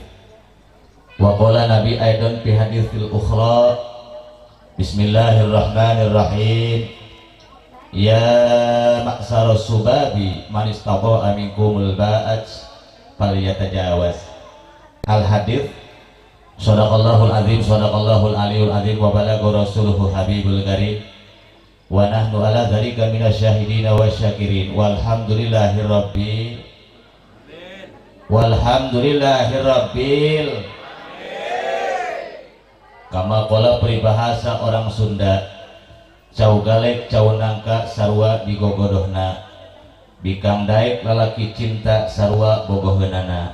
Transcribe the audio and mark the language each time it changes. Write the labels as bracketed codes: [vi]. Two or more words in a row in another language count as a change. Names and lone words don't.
[ar] وقال النبي أيضا في الحديث الأخرى بسم الله الرحمن الرحيم يا معشر الشباب من استطاع منكم الباءة فليتزوج. الحديث. صدق الله العظيم صدق الله العلي العظيم وبلغ رسوله الحبيب الكريم ونحن على ذلك من الشاهدين والشاكرين والحمد لله رب كما قال [id] peribahasa orang Sunda, [su] cau galek cau nangka sarua digogodohna, bikang daek lalaki cinta sarua bogoheunana.